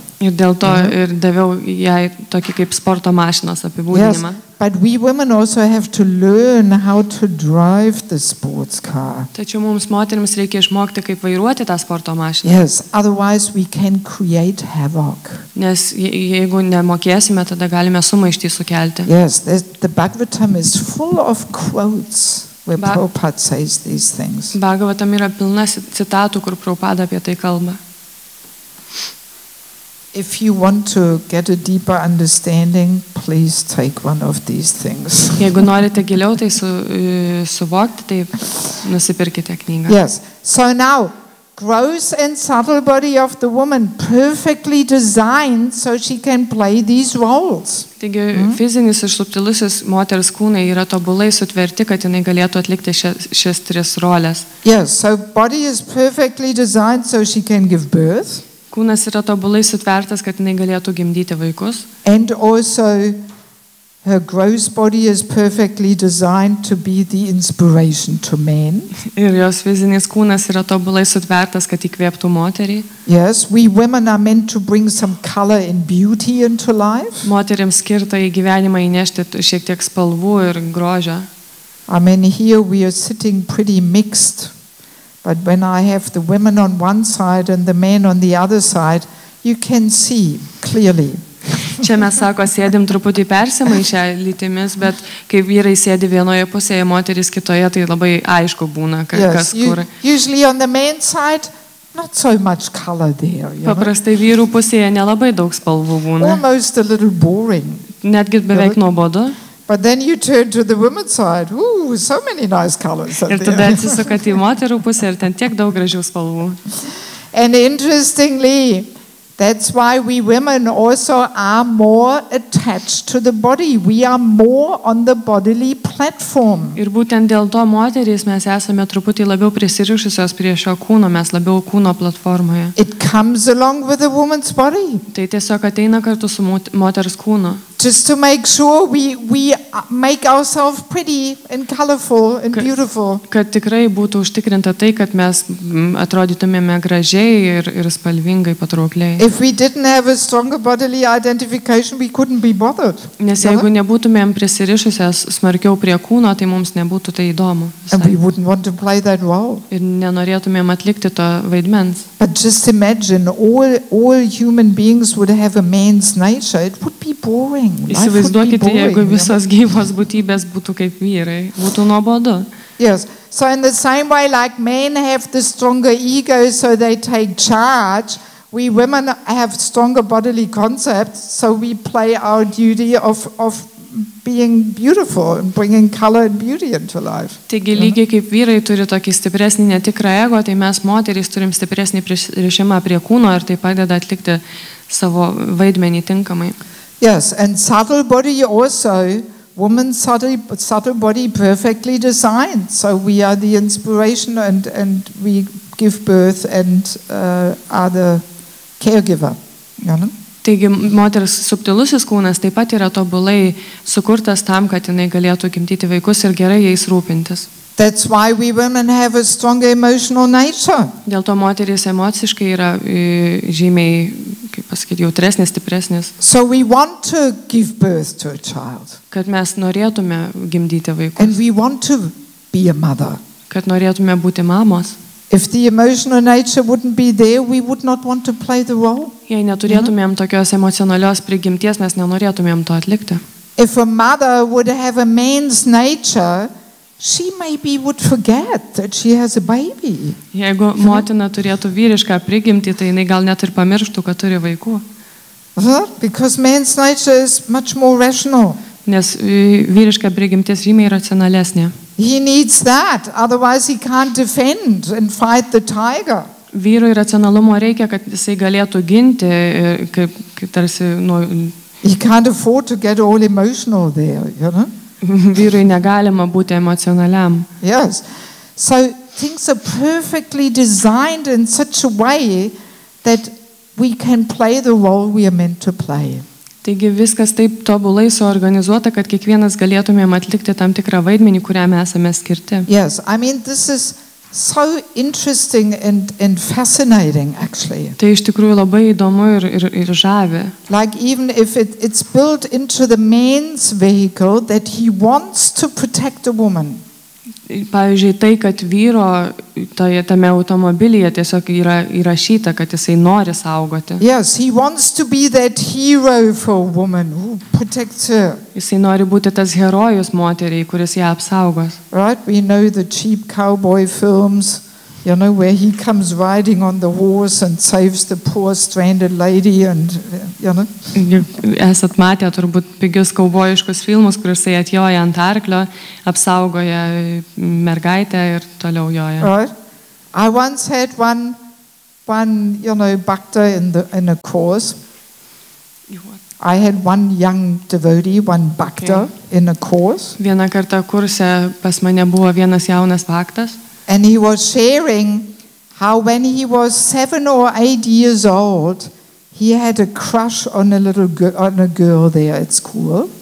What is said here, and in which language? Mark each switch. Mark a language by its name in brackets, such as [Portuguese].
[Lithuanian] Ir dėl to ir daviau jai tokį kaip sporto mašinos apibūdinimą. [English] Yes, but we women also have to learn how to drive the sports car. [Lithuanian] Tačiau mums moterims reikia išmokti, kaip vairuoti tą sporto mašiną. [English] Yes, otherwise we can create havoc. [Lithuanian] Nes jeigu nemokėsime, tada galime sumaištį sukelti. [English] Yes, the Bhagavatam is full of quotes where Prabhupada says these things. [Lithuanian] Bhagavatam yra pilna citatų, kur Prabhupada apie tai kalba. [English] If you want to get a deeper understanding, please take one of these things. [Lithuanian] Jeigu norite giliau tai suvokti, tai nusipirkite knygą. [English] Yes. So now, gross and subtle body of the woman perfectly designed so she can play these roles. [Lithuanian] Taigi fizinis ir subtilusis moters kūnai yra tobulai sutverti, kad jinai galėtų atlikti šias tris roles. [English] Yes, so body is perfectly designed so she can give birth. [Lithuanian] Kūnas yra tobulai sutvertas, kad jinai galėtų gimdyti vaikus. [English] And also her gross body is perfectly designed to be the inspiration to men. [Lithuanian] Ir jos fizinis kūnas yra tobulai sutvertas, kad įkvėptų moterį. [English] Yes, we women are meant to bring some color and beauty into life. [Lithuanian] Moterims skirta į gyvenimą įnešti šiek tiek spalvų ir grožio. [English] I mean, here we are sitting pretty mixed. But when I have the women on one side and the men on the other side, you can see clearly. [Lithuanian] Čia mes sako, sėdim truputį persimaišę lytimis, bet kai vyrai sėdi vienoje pusėje, moteris kitoje, tai labai aišku būna, kas kur. [English] Usually on the men's side, not so much color there. [Lithuanian] Paprastai vyrų pusėje nelabai daug spalvų būna. [English] Almost a little boring. [Lithuanian] Netgi beveik nuobodu. [English] But then you turn to the women's side. Ooh, so many nice colors. [Lithuanian] Ir tada atsisukat į moterų pusę ir ten tiek daug gražių spalvų. [English] And interestingly, that's why we women also are more attached to the body. We are more on the bodily platform. [Lithuanian] Ir būtent dėl to moterys mes esame truputį labiau prisirišusios prie šio kūno, mes labiau kūno platformoje. [English] It comes along with a woman's body. [Lithuanian] Tai tiesiog ateina kartu su moters kūnu. [English] Just to make sure we make ourselves pretty and colorful and beautiful. [Lithuanian] Kad tikrai būtų užtikrinta tai, kad mes atrodytumėme gražiai ir spalvingai, patraukliai. [English] If we didn't have a stronger bodily identification, we couldn't be bothered. [Lithuanian] Nes jeigu nebūtumėm prisirišusios smarkiau prie kūno, tai mums nebūtų tai įdomu. [English] And we wouldn't want to play that role. [Lithuanian] Ir nenorėtumėm atlikti to vaidmens. [English] But just imagine all human beings would have a man's nature. It would be boring. [Lithuanian] Įsivaizduokite, jeigu visos gyvos būtybės būtų kaip vyrai, būtų nuobodu. [English] Yes. So in the same way, like men have the stronger ego, so they take charge, we women have stronger bodily concepts, so we play our duty of being beautiful and bringing color and beauty into life. [Lithuanian] Taigi lygiai kaip vyrai turi tokį stipresnį netikrą ego, tai mes moterys turim stipresnį prisirišimą prie kūno ir tai padeda atlikti savo vaidmenį tinkamai. [English] Yes, and subtle body also, woman's subtle body perfectly designed. So we are the inspiration and we give birth and are the caregiver. You know? [Lithuanian] Taigi moters subtilusis kūnas taip pat yra tobulai sukurtas tam, kad jinai galėtų gimdyti vaikus ir gerai jais rūpintis. [English] That's why we women have a stronger emotional nature. [Lithuanian] Dėl to moterys emociškai yra žymiai, kaip pasakyti, jautresnės, stipresnės. [English] So we want to give birth to a child. [Lithuanian] Kad mes norėtume gimdyti vaikus. [English] And we want to be a mother. [Lithuanian] Kad norėtume būti mamos. [English] If the emotional nature wouldn't be there, we would not want to play the role. [Lithuanian] Jei neturėtumėm tokios emocionalios prigimties, mes nenorėtumėm to atlikti. [English] If a mother would have a man's nature, she maybe would forget that she has a baby. [Lithuanian] Jeigu motina turėtų vyrišką prigimtį, tai jinai gal net ir pamirštų, kad turi vaikų. [English] Because man's nature is much more rational. [Lithuanian] Nes vyriška prigimtis žymiai racionalesnė. [English] He needs that, otherwise he can't defend and fight the tiger. [Lithuanian] Vyrui racionalumo reikia, kad jisai galėtų ginti, kaip tarsi [English] He can't afford to get all emotional there, you know? [Lithuanian] Vyrui negalima būti emocionaliam. [English] Yes. So things are perfectly designed in such a way that we can play the role we are meant to play. [Lithuanian] Taigi viskas taip tobulai suorganizuota, kad kiekvienas galėtumėm atlikti tam tikrą vaidmenį, kuriam esame skirti. [English] Yes, I mean this is so interesting and fascinating actually. [Lithuanian] Tai iš tikrųjų labai įdomu ir žavi. [English] Like even if it's built into the man's vehicle that he wants to protect a woman. [Lithuanian] Pavyzdžiui, tai, kad vyro tame automobilyje tiesiog yra įrašyta, kad jisai nori saugoti. [English] Yes, he wants to be that hero for a woman who protects her. [Lithuanian] Jisai nori būti tas herojus moteriai, kuris ją apsaugos. [English] Right, we know the cheap cowboy films, you know, where he comes riding on the horse and saves the poor stranded lady and, you know. [Lithuanian] Esat matę turbūt pigius kaubojiškus filmus, kur jisai atjoja ant arklio, apsaugoja mergaitę ir toliau joja. [English] Right. I once had one you know, bhakta in a course. I had one young devotee, one bhakta in a course. [Lithuanian] Vieną kartą kurse pas mane buvo vienas jaunas bhaktas. [English] And he was sharing how when he was 7 or 8 years old, he had a crush on a girl there at school.